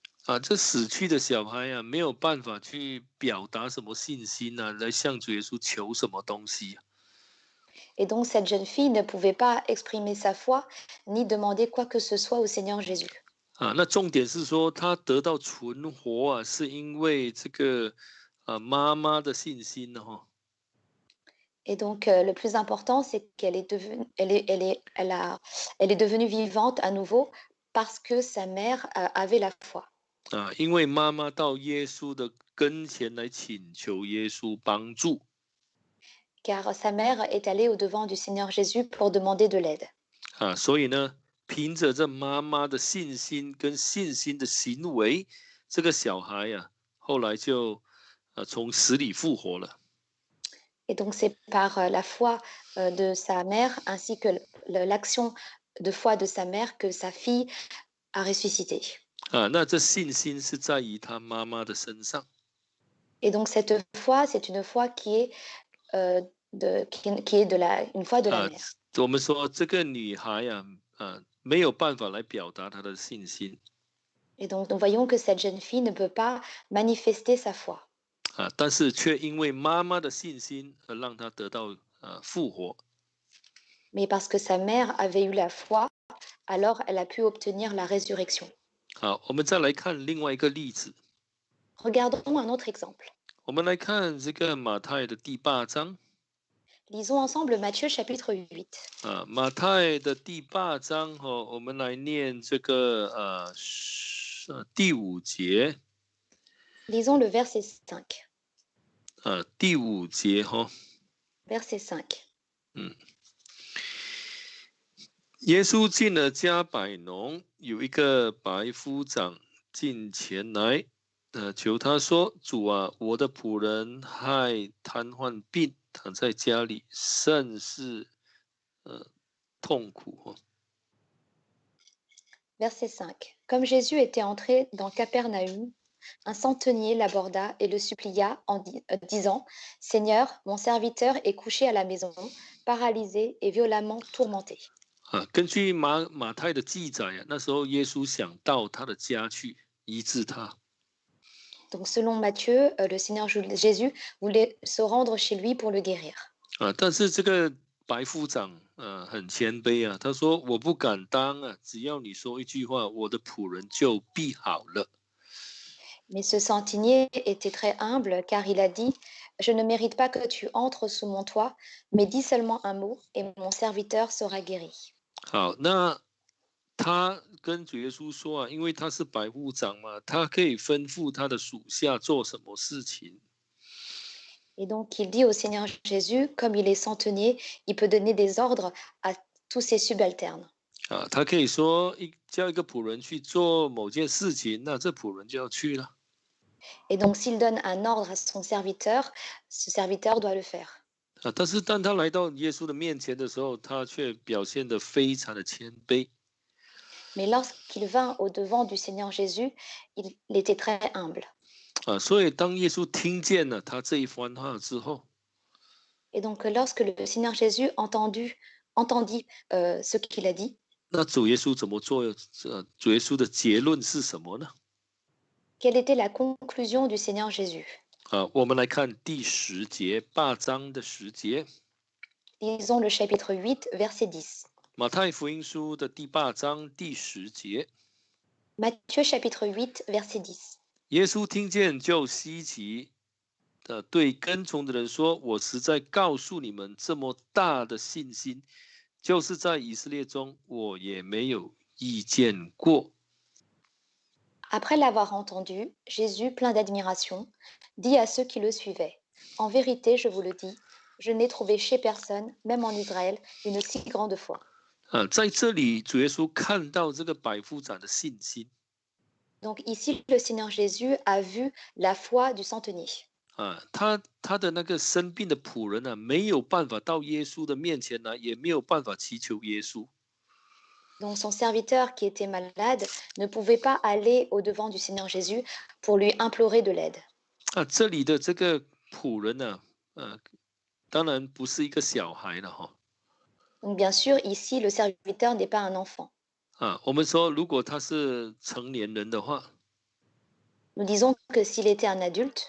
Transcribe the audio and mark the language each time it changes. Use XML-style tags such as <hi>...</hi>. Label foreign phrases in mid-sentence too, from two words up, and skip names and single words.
<zh>这死去的小孩啊，没有办法去表达什么信心啊，来向主耶稣求什么东西。</zh> <fr>Et donc, cette jeune fille ne pouvait pas exprimer sa foi ni demander quoi que ce soit au Seigneur Jésus.</fr> <zh>那重点是说，他得到存活啊，是因为这个妈妈的信心呢，哈。</zh> <fr>Et donc, le plus important, c'est qu'elle est devenue, elle est devenue vivante à nouveau parce que sa mère avait la foi.</fr> <zh>因为妈妈到耶稣的跟前来请求耶稣帮助。</zh> <fr>Car sa mère est allée au-devant du Seigneur Jésus pour demander de l'aide.</fr> <zh>所以呢，凭着这妈妈的信心跟信心的行为，这个小孩后来就从死里复活了。</zh> <fr>Et donc, c'est par la foi de sa mère ainsi que l'action de foi de sa mère que sa fille a ressuscité.</fr> <zh>那这信心是在于他妈妈的身上。</zh> <fr>Et donc, cette foi, c'est une foi qui est, qui est une foi de la mère.</fr> <zh>我们说这个女孩没有办法来表达她的信心。</zh> <fr>Et donc, nous voyons que cette jeune fille ne peut pas manifester sa foi.</fr> <zh>但是却因为妈妈的信心而让她得到复活。</zh> <fr>Mais parce que sa mère avait eu la foi, alors elle a pu obtenir la résurrection.</fr> <zh>好，我们再来看另外一个例子。</zh> <fr>Regardons un autre exemple.</fr> <zh>我们来看这个马太的第8章。</zh> <fr>Lisons ensemble Matthieu chapitre 8.</fr> <zh>马太的第8章我们来念这个第5节。</zh> <fr>Lisons le verset 5.</fr> <zh>第5节</zh> <fr>Verset 5.</fr> <zh>耶稣进了加百农，有一个百夫长进前来，求他说：“主啊，我的仆人害瘫痪病，躺在家里，甚是痛苦。”</zh> <fr>Verset 5. Comme Jésus était entré dans Capernaum, un centenier l'aborda et le supplia en disant: Seigneur, mon serviteur est couché à la maison, paralysé et violemment tourmenté.</fr> <zh>根据马太的记载那时候耶稣想到他的家去医治他。</zh> <fr>Donc, selon Matthieu, le Seigneur Jésus voulait se rendre chez lui pour le guérir.</fr> <zh>但是这个白夫长很谦卑他说：“我不敢当只要你说一句话，我的仆人就必好了。”</zh> <fr>Mais ce centenier était très humble car il a dit: Je ne mérite pas que tu entres sous mon toit, mais dis seulement un mot et mon serviteur sera guéri.</fr> <zh>好，那他跟主耶稣说因为他是百夫长嘛，他可以吩咐他的属下做什么事情。</zh> <fr>Et donc il dit au Seigneur Jésus, comme il est centenier, il peut donner des ordres à tous ses subalternes.</fr> <zh>他可以说叫一个仆人去做某件事情，那这仆人就要去了。</zh> <fr>Et donc s'il donne un ordre à son serviteur, ce serviteur doit le faire.</fr> <zh>但是当他来到耶稣的面前的时候，他却表现得非常的谦卑。</zh> <fr>Mais lorsqu'il vint au-devant du Seigneur Jésus, il était très humble.</fr> <zh>所以当耶稣听见了他这一番话之后，</zh> <fr>Et donc, lorsque le Seigneur Jésus entendit ce qu'il a dit,</fr> <zh>那主耶稣怎么做？主耶稣的结论是什么呢？</zh> <fr>quelle était la conclusion du Seigneur Jésus?</fr> <zh>我们来看第10节8章的10节，</zh> <fr>Lisons le chapitre 8, verset 10.</fr> <zh>马太福音书的第8章第10节，</zh> <fr>Matthieu chapitre 8, verset 10.</fr> <zh>耶稣听见就稀奇的对跟从的人说：“我实在告诉你们，这么大的信心，就是在以色列中我也没有遇见过。”</zh> <fr>Après l'avoir entendu, Jésus, plein d'admiration, dit à ceux qui le suivaient, en vérité, je vous le dis, je n'ai trouvé chez personne, même en Israël, une si grande foi.</fr> <zh>在这里，主耶稣看到这个百夫长的信心。</zh> <fr>Donc ici, le Seigneur Jésus a vu la foi du centenier.</fr> <zh>他的那个生病的仆人没有办法到耶稣的面前来，也没有办法祈求耶稣。</zh> <fr>Donc son serviteur qui était malade ne pouvait pas aller au-devant du Seigneur Jésus pour lui implorer de l'aide.</fr> <zh>这里的这个仆人当然不是一个小孩了哈。</zh> <fr>Donc bien sûr, ici, le serviteur n'est pas un enfant.</fr> <zh>我们说，如果他是成年人的话，</zh> <fr>Nous disons que s'il était un adulte,</fr>